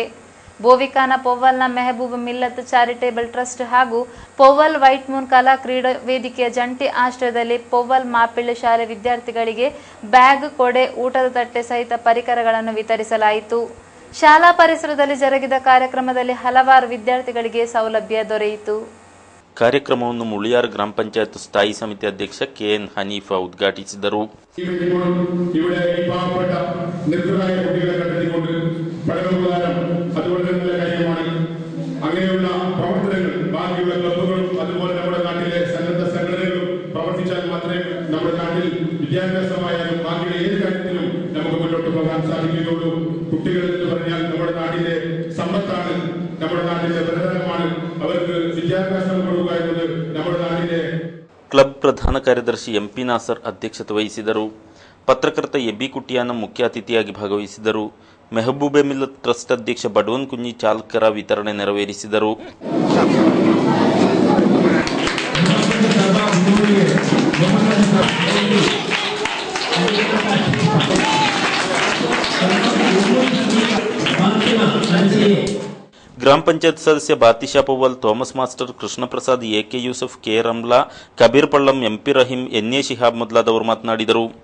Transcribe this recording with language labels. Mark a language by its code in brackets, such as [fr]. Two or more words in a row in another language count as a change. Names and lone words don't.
[kn] ಬೋವಿಖಾನ ಪೊವ್ವಲ್ನ ಮೆಹಬೂಬ್ ಮಿಲ್ಲತ್ ಚಾರಿಟೇಬಲ್ ಟ್ರಸ್ಟ್ ಹಾಗೂ ಪೊವ್ವಲ್ ವೈಟ್ ಮೂನ್ ಕಲಾ ಕ್ರೀಡಾ ವೇದಿಕೆಯ ಜಂಟಿ ಆಶ್ರಯದಲ್ಲಿ ಪೊವ್ವಲ್ ಮಾಪಿಳ್ಳಿ ಶಾಲೆ ವಿದ್ಯಾರ್ಥಿಗಳಿಗೆ ಬ್ಯಾಗ್, ಕೊಡೆ, ಊಟದ ತಟ್ಟೆ ಸಹಿತ ಪರಿಕರಗಳನ್ನು ವಿತರಿಸಲಾಯಿತು. ಶಾಲಾ ಪರಿಸರದಲ್ಲಿ ಜರುಗಿದ ಕಾರ್ಯಕ್ರಮದಲ್ಲಿ ಹಲವಾರು ವಿದ್ಯಾರ್ಥಿಗಳಿಗೆ ಸೌಲಭ್ಯ ದೊರೆಯಿತು. ಕಾರ್ಯಕ್ರಮವನ್ನು ಮುಳಿಯಾರ್ ಗ್ರಾಮ ಪಂಚಾಯತ್ ಸ್ಥಾಯಿ ಸಮಿತಿ ಅಧ್ಯಕ್ಷ ಕೆಎನ್ ಹನೀಫಾ ಉದ್ಘಾಟಿಸಿದರು. [ml] അങ്ങനെയുള്ള പ്രവർത്തനങ്ങൾ ബാക്കിയുള്ള ക്ലബ്ബുകളും അതുപോലെ നമ്മുടെ നാട്ടിലെ സന്നദ്ധ സംഘടനകളും പ്രവർത്തിച്ചാൽ മാത്രമേ നമ്മുടെ നാട്ടിൽ വിദ്യാഭ്യാസമായാലും ബാക്കിയുള്ള ഏത് കാര്യത്തിലും നമുക്ക് മുന്നോട്ട് പോകാൻ സാധിക്കുകയുള്ളൂ. കുട്ടികൾ എന്ന് പറഞ്ഞാൽ നമ്മുടെ നാടിന്റെ സമ്പത്താണ്, നമ്മുടെ നാടിന്റെ പ്രധാനമാണ്. അവർക്ക് വിദ്യാഭ്യാസം കൊടുക്കുക എന്നത് നമ്മുടെ നാടിന്റെ. [kn] ಕ್ಲಬ್ ಪ್ರಧಾನ ಕಾರ್ಯದರ್ಶಿ ಎಂಪಿ ನಾಸರ್ ಅಧ್ಯಕ್ಷತೆ ವಹಿಸಿದರು. ಪತ್ರಕರ್ತ ಎಬಿ ಕುಟಿಯಾನ ಮುಖ್ಯ ಅತಿಥಿಯಾಗಿ ಭಾಗವಹಿಸಿದರು. ಮೆಹಬೂಬೆ ಮಿಲ್ಲತ್ ಟ್ರಸ್ಟ್ ಅಧ್ಯಕ್ಷ ಬಡವನ್ ಕುಂಜಿ ಚಾಲಕರ ವಿತರಣೆ ನೆರವೇರಿಸಿದರು. ಗ್ರಾಮ ಪಂಚಾಯತ್ ಸದಸ್ಯ ಬಾತಿಶಾ ಪೊವ್ವಲ್, ಥೋಮಸ್ ಮಾಸ್ಟರ್, ಕೃಷ್ಣ ಪ್ರಸಾದ್, ಎಕೆ ಯೂಸಫ್, ಕೆ ರಮ್ಲಾ, ಕಬೀರ್ ಪಳ್ಳಂ, ಎಂಪಿ ರಹೀಂ, ಎನ್ಎ ಶಿಹಾಬ್ ಮೊದಲಾದವರು ಮಾತನಾಡಿದರು.